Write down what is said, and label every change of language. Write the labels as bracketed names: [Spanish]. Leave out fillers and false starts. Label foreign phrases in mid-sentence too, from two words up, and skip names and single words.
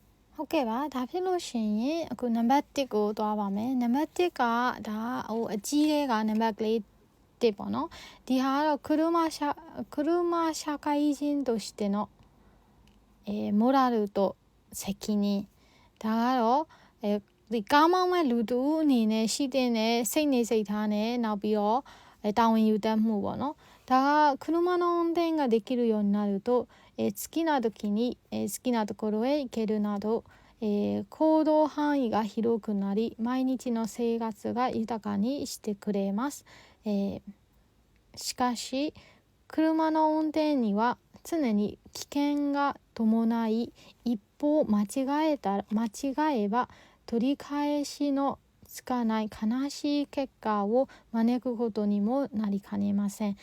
[Burmese] ဟုတ်ကဲ့ပါဒါဖြစ်လို့ရှိရင်အခုနံပါတ်1ကိုသွားပါမယ်နံပါတ်1ကဒါဟိုအကြီးတဲ့ကနံပါတ်ကလေး1ပေါ့နော်ဒီဟာကတော့ [Japanese] 車社会人としてのモラルと責任 [Burmese] ဒါကတော့ဒီကားမောင်းမဲ့လူတူအနေနဲ့ရှိတဲ့စိတ်နေစိတ်ထားနဲ့နောက်ပြီးတော့တာဝန်ယူတတ်မှုပေါ့ နော်ဒါက [Japanese] 車の運転ができるようになると好きな時に好きなところへ行けるなど行動範囲が広くなり毎日の生活が豊かにしてくれます、しかし車の運転には常に危険が伴い一方間違えば取り返しのつかない悲しい結果を招くことにもなりかねません。